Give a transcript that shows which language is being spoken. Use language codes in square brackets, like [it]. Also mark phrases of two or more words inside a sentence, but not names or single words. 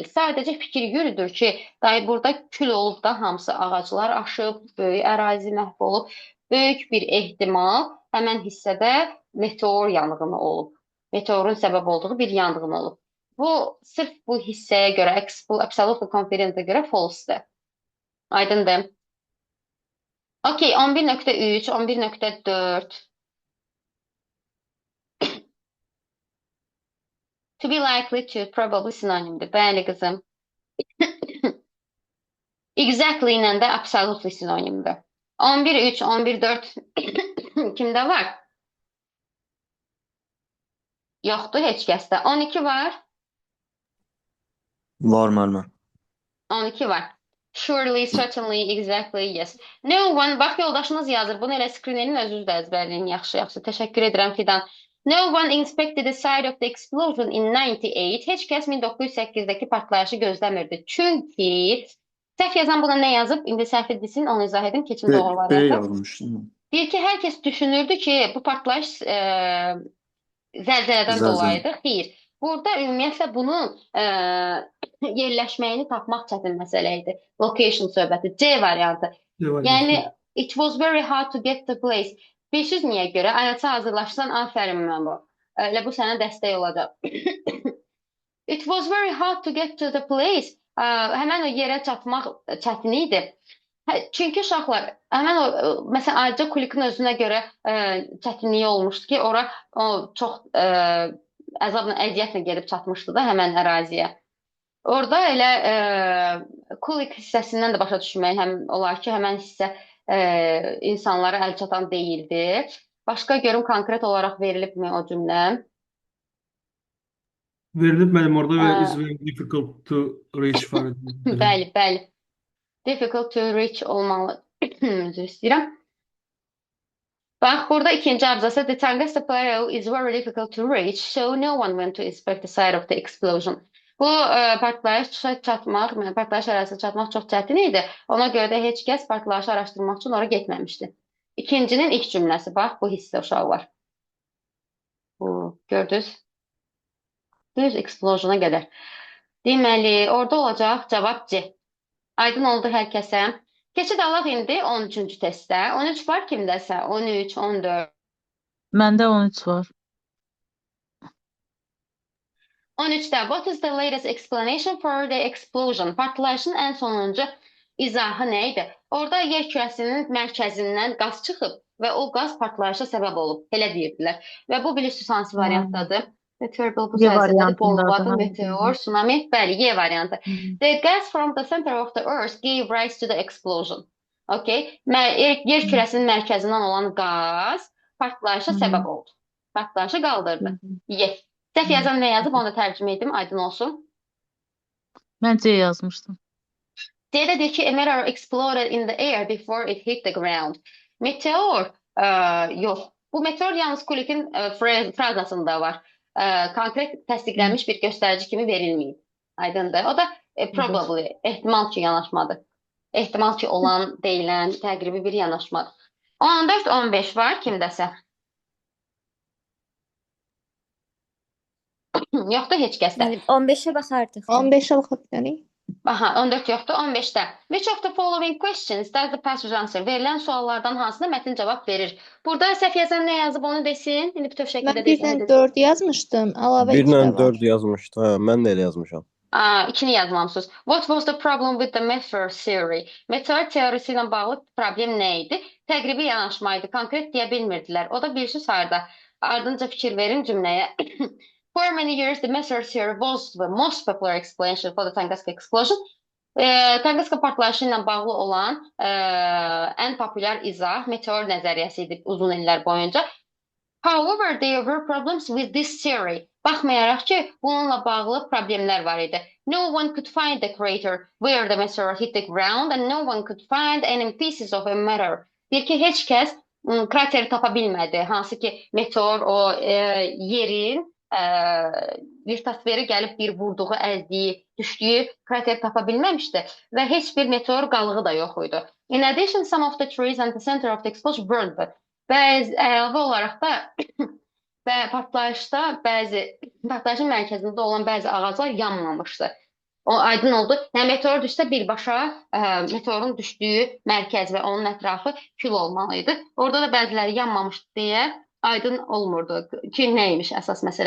[az] Sadəcə fikir yürüdür ki, burada kül olub da hamısı ağaclar aşıb, böyük ərazi məhv olub. Böyük bir ehtimal həmən hissədə meteor yanğını olub. Meteorun səbəb olduğu bir yanğın olub. Bu sırf bu hissəyə görə, [en] absolutely confidentə [az] görə false-dır. Aydındır. Okay, 11.3, 11.4. [en] To be likely to probably sinonimdir. [az] Bəli qızım. Exactly ilə də absolutely sinonimdir. 11-3, 11-4 kimdə var? Yoxdur heç kəsdə. 12 var. Var müəllimə. 12 var. [en] Surely, certainly, exactly, yes. No one, [az] bax yoldaşınız yazır. Bunu elə screenerin özünüz də əzbərləyin. Yaxşı. Təşəkkür edirəm Fidan. [en] No one inspected the site of the explosion in 98. [az] Heç kəs 1908-dəki partlayışı gözləmirdi. Çünki səhv yazan buna nə yazıb? İndi səhv edilsin, onu izah edim. Keçin doğru B variantı. yazmışdım. Deyir ki, hər kəs düşünürdü ki, bu partlayış zəlzələdən dolayıdır. Xeyr. Burada ümumiyyətlə bunun yerləşməyini tapmaq çətin məsələ idi. Location söhbəti. C variantı. Yəni, [en] it was very hard to get the place. [az] Bilirsiniz niyə görə? IELTS-a hazırlaşsan, afərin mən bu. Elə bu sənə dəstək olacaq. [en] It was very hard to get to the place. [az] Həmən o yerə çatmaq çətin idi. Çünki uşaqlar, həmən o, məsələn, ayrıca Kulikin özünə görə çətinliyi olmuşdu ki, ora çox əzabla, əziyyətlə gedib çatmışdı da həmən əraziyə. Orada elə Kulik hissəsindən də başa düşmək həm olar ki, həmən hissə insanlara əl çatan deyildi. Başqa görüm konkret olaraq verilibmi o cümlə? Verilib mənim orada və [en] is very difficult to reach for it. [az] Bəli. [en] Difficult to reach [az] olmalı. Üzr istəyirəm. Bax, burada ikinci abzası. [en] The Tunguska Plateau is very difficult to reach, so no one went to inspect the site of the explosion. [az] Bu partlayış ərazisinə çatmaq çox çətin idi. Ona görə də heç kəs partlayışı araşdırmaq üçün ora getməmişdi. İkincinin ilk cümləsi, bax, bu hissə uşaqlar. Gördünüz? Düz explosiona qədər. Deməli, orada olacaq cavab C. Aydın oldu hər kəsə. Keçid alaq indi 13-cü testdə. 13 var kimdəsə? 13, 14. Məndə 13 var. [en] 13-də what is the latest explanation for the explosion? [az] Partlayışın ən sonuncu izahı nə idi? Orada yer kürəsinin mərkəzindən qaz çıxıb və o qaz partlayışa səbəb olub. Elə deyirdilər. Və bu bilirsiniz hansı variantdadır? Meteor bu səhəsində polvadı, meteor, tsunami. Bəli, Y variantı. [en] The gas from the center of the earth gave rise to the explosion. Okay. [az] Yer kürəsinin mərkəzindən olan qaz partlayışa səbəb oldu. Partlayışı qaldırdı. Y. Səhv yazan nə yazıb, onu da tərcümə edim, aydın olsun. Mən C yazmışdım. C'də deyir ki, [en] a meteor exploded in the air before it hit the ground. [az] Meteor, yox. Bu meteor yalnız Kulikin frazasında var. Konkret təsdiqlənmiş bir göstərici kimi verilməyib. Aydındır. O da probably, ehtimal ki yanaşmadır. Ehtimal ki olan, deyilən, təqribi bir yanaşmadır. 14-15 var kimdəsə? Yoxdur heç kəsdə. 15-ə baxardıq. 15-ə baxa bilərik. Aha, 14 yoxdur, 15-də. [en] Which of the following questions does the passage answer? [az] Verilən suallardan hansına mətn cavab verir? Burada səhv yazan nə yazıb onu desin. İndi bütöv şəkildə Mən 1-4 yazmışdım, əlavə 2 də var. 1-4 yazmışdı. Hə, mən də elə yazmışam. 2-ni yazmamısınız. [en] What was the problem with the meteor theory? [az] Meteor teorisi ilə bağlı problem nə idi? Təqribi yanaşma idi. Konkret deyə bilmirdilər. O da bilirsiniz harda. Ardınca fikir verin cümləyə. [en] For many years, the meteor theory was the most popular explanation for the Tunguska explosion. [az] Tunguska partlayışı ilə bağlı olan ən populyar izah meteor nəzəriyyəsi idi uzun illər boyunca. [en] However, there were problems with this theory. [az] Baxmayaraq ki, bununla bağlı problemlər var idi. [en] No one could find the crater where the meteor hit the ground and no one could find any pieces of a meteor. [az] Deyir ki, heç kəs krateri tapa bilmədi. Hansı ki, meteor o yerin lithosferi gəlib bir vurduğu, əzdiyi, düşdüyü krater tapa bilməmişdi və heç bir meteor qalığı da yox idi. [en] In addition, some of the trees and the center of the explosion burned. [az] Əlavə olaraq da partlayışın mərkəzində olan bəzi ağaclar yanmamışdı. O aydın oldu. Yəni meteor düşsə birbaşa meteorun düşdüyü mərkəz və onun ətrafı kül olmalıydı. Orada da bəziləri yanmamışdı deyə aydın olmurdu ki, neymiş əsas məsələ.